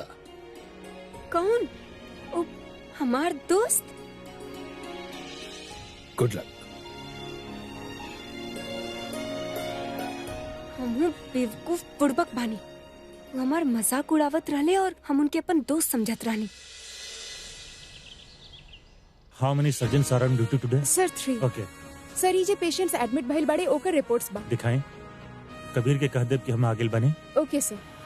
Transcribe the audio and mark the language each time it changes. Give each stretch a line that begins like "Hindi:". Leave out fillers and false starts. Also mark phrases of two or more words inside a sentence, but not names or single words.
Bhojpuri: कौन? ओ, हमार दोस्त।
English: good luck.
Bhojpuri: हम बेवकूफ बुड़बक बानी। वो हमार मजाक उड़ावत रहले और हम उनके अपन दोस्त समझत रहनी।
English: How many surgeons are on duty today?
Bhojpuri: सर 3।
English: Okay,
Bhojpuri: सर ये जे पेशेंट्स एडमिट भइल बाड़े ओकर रिपोर्ट्स बा। दिखाएं। कबीर के कह देब कि हम आगे बने।
English: okay sir.